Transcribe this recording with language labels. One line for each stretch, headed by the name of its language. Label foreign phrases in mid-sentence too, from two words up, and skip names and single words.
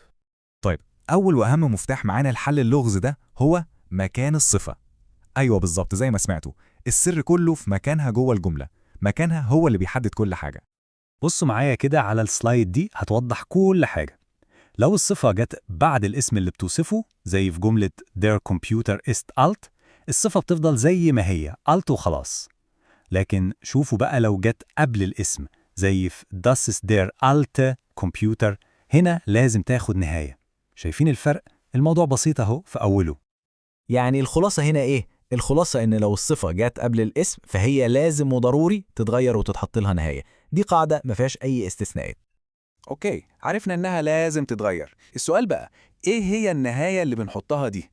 Arabic: طيب، أول وأهم مفتاح معانا لحل اللغز ده هو مكان الصفة. أيوة بالظبط زي ما سمعتوا، السر كله في مكانها جوه الجملة. مكانها هو اللي بيحدد كل حاجة. بصوا معايا كده على السلايد دي هتوضح كل حاجة. لو الصفة جت بعد الاسم اللي بتوصفه زي في جملة
German: their computer ist alt،
Arabic: الصفة بتفضل زي ما هي alt وخلاص. لكن شوفوا بقى لو جت قبل الاسم زي في
German: das ist der alte Computer،
Arabic: هنا لازم تاخد نهاية. شايفين الفرق؟ الموضوع بسيط اهو في أوله. يعني الخلاصة هنا إيه؟ الخلاصة إن لو الصفة جت قبل الاسم فهي لازم وضروري تتغير وتتحط لها نهاية. دي قاعدة ما فيهاش أي استثناءات. أوكي، عرفنا إنها لازم تتغير. السؤال بقى، إيه هي النهاية اللي بنحطها دي؟